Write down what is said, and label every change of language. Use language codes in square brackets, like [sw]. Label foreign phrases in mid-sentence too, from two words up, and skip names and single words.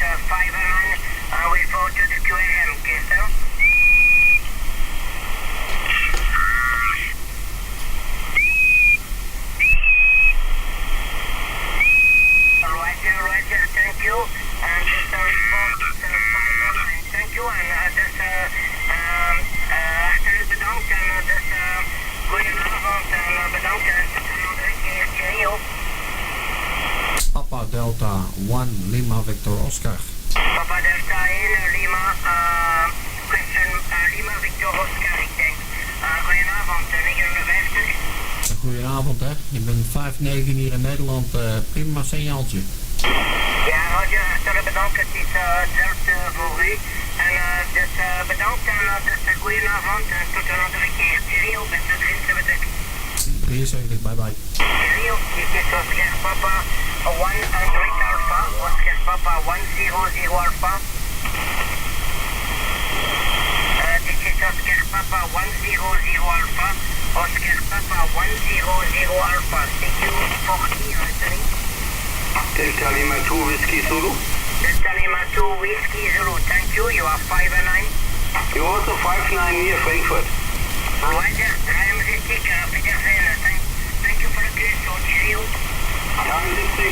[en] 5 and 9, we'll go to the QRM, okay, sir? Roger, thank you. And just a report, 5 and 9, thank you. And just [nl] hartelijk bedankt. En dus goedenavond en bedankt. En tot een andere keer. Cheerio. [en] Papa Delta 1 Lima Victor Oscar. Papa Delta 1 Lima, question Lima Victor Oscar, [nl] ik denk. Goedenavond, 59. Goedenavond hè, je bent 5-9 hier in Nederland, prima signaaltje. Ja, Roger, hartelijk bedankt, het is hetzelfde voor u. En dus bedankt en dus goedenavond en tot een andere keer. Cheerio, beste 73. [en] 73, bye bye. [nl] Cheerio, dit is Oscar Papa 100 Alpha, Oscar Papa 100 Alpha. Dit is Oscar Papa 100 Alpha, Oscar Papa 100 Alpha, CQ40, [en] listening. Delta Lima 2 Whiskey Zulu. Delta Lima 2 Whiskey Zulu, thank you, you are 5 and 9. You also 5-9 near Frankfurt. Roger, 63, Wiedersehen, thank you for the call, so cheerio. 73.